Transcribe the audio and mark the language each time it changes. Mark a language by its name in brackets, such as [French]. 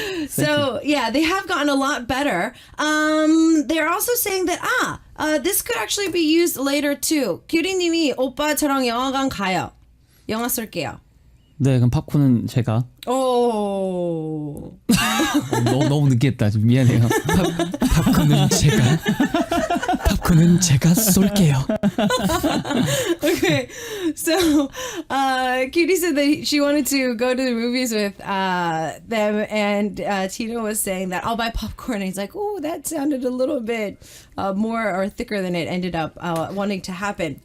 [English] So yeah, they have gotten a lot better. They're also saying that this could actually be used later too. [Korean] 규리님이 오빠 저랑 영화관 가요. 영화 쏠게요. 네, 그럼 팝콘은 제가. 오. 너무 느끼했다. 좀 미안해요. 팝콘은 제가. 그는 제가 쏠게요. [English] Okay, so Cutie said that she wanted to go to the movies with them, and Tino was saying that I'll buy popcorn. And he's like, oh, that sounded a little bit more or thicker than it ended up wanting to happen.